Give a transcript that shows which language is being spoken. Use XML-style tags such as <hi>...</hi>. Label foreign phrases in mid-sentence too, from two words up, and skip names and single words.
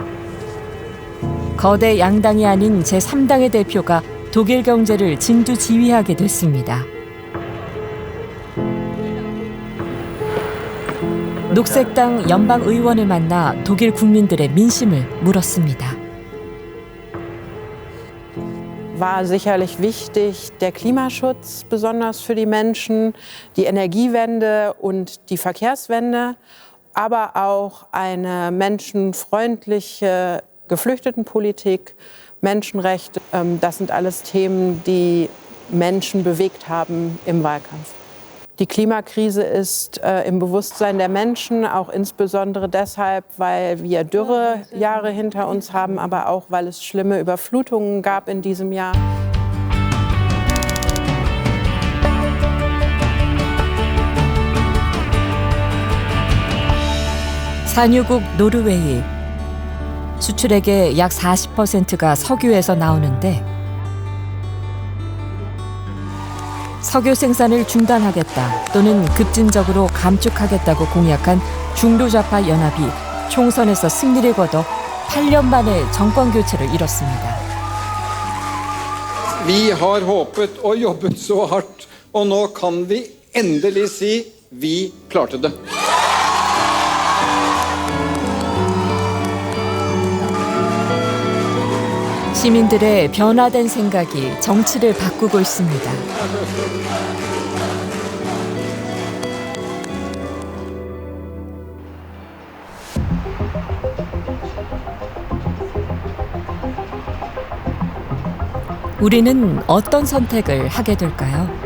<ko>거대 양당이 아닌 제3당의 대표가 독일 경제를 진두지휘하게 됐습니다. 녹색당 연방 의원을 만나 독일 국민들의 민심을 물었습니다.</ko> <de>War sicherlich wichtig, der Klimaschutz, besonders für die Menschen, die Energiewende und die Verkehrswende, aber auch eine menschenfreundliche Geflüchtetenpolitik, Menschenrechte. Das sind alles Themen, die Menschen bewegt haben im Wahlkampf. Die Klimakrise ist im Bewusstsein der Menschen, auch insbesondere deshalb, weil wir Dürrejahre hinter uns haben, aber auch, weil es schlimme Überflutungen gab in diesem Jahr.</de> <ko>산유국 노르웨이. 수출액의 약 40%가 석유에서 나오는데 석유 생산을 중단하겠다 또는 급진적으로 감축하겠다고 공약한 중도좌파 연합이 총선에서 승리를 거둬 8년 만에 정권 교체를 이뤘습니다.</ko> <no>Vi har håpet og jobbet så hardt, og nå kan vi endelig si vi klarte det.</no> <ko>시민들의 변화된 생각이 정치를 바꾸고 있습니다. 우리는 어떤 선택을 하게 될까요?</ko>